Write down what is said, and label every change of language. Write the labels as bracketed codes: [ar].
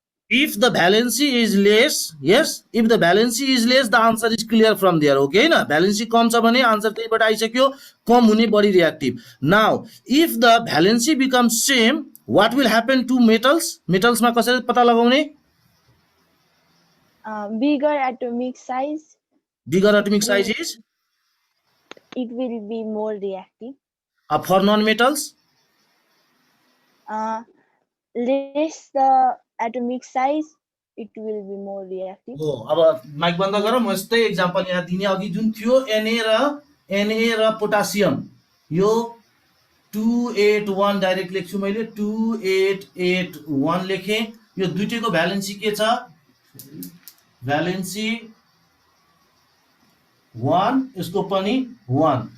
[en] If the valency is less, yes, if the valency is less, the answer is clear from there. [ne] Okay na, valency कम छ भने answer त्यहीबाट आइसक्यो, कम हुने बढी reactive. [en] Now if the valency becomes same, what will happen to metals? [ne] Metals मा कसरी पत्ता लगाउने? [en] Bigger atomic size, Bigger atomic size is it will be more reactive. For non-metals, Less the atomic size, it will be more reactive. [ne] हो। अब mic बन्द गर, म यस्तै एक्जाम्पल यहाँ दिने। अघि जुन थियो Na र पोटासियम, यो 281 डाइरेक्ट लेख्छु मैले, 2881 लेखेँ। यो दुईटैको भ्यालेन्सी के छ, भ्यालेन्सी 1, यसको पनि 1।